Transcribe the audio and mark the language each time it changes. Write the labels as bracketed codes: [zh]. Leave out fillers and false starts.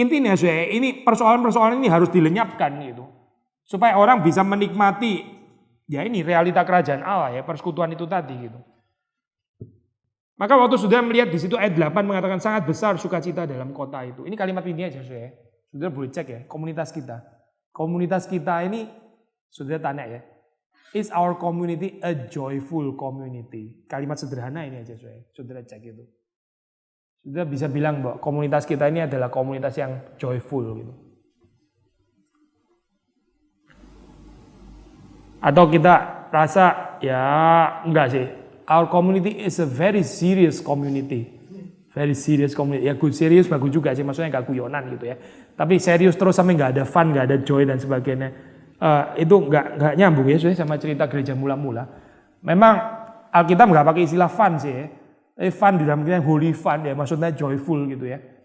[id] Intinya ini persoalan-persoalan ini harus dilenyapkan gitu, supaya orang bisa menikmati ya ini realita kerajaan Allah ya, persekutuan itu tadi gitu. Maka waktu sudah melihat di situ ayat 8 mengatakan sangat besar sukacita dalam kota itu. Ini kalimat ini aja saudara. Saudara boleh cek ya, komunitas kita. Komunitas kita ini saudara tanya ya. [en] Is our community a joyful community? [id] Kalimat sederhana ini aja saudara. Saudara cek itu. Saudara bisa bilang bahwa komunitas kita ini adalah komunitas yang joyful gitu. Atau kita rasa ya enggak sih. [en] Our community is a very serious community. Very serious community. [id] Ya serius bagus juga sih, maksudnya gak guyonan gitu ya. Tapi serius terus sampai gak ada fun, gak ada joy dan sebagainya. Itu gak nyambung ya sama cerita gereja mula-mula. Memang Alkitab gak pakai istilah fun sih ya. Fun di dalam artian holy fun ya, maksudnya joyful gitu ya.